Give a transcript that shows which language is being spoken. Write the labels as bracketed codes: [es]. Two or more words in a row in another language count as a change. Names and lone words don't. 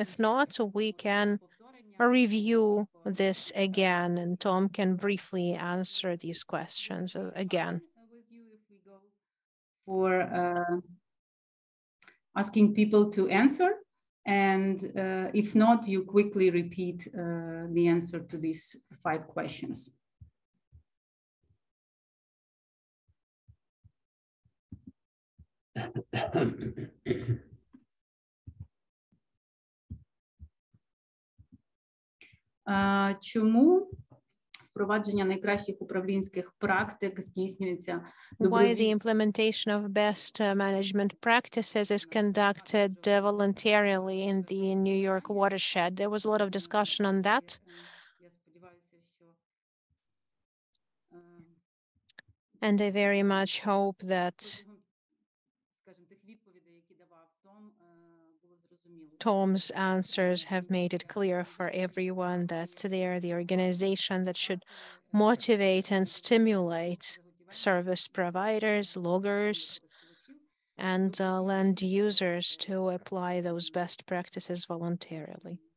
[en] If not, we can review this again, and Tom can briefly answer these questions again. For asking people to answer, and if not, you quickly repeat the answer to these 5 questions. [uk] Чому впровадження найкращих управлінських практик здійснюється [en] Why the implementation of best management practices is conducted voluntarily in the New York watershed? There was a lot of discussion on that. And I very much hope that Tom's answers have made it clear for everyone that they are the organization that should motivate and stimulate service providers, loggers, and land users to apply those best practices voluntarily.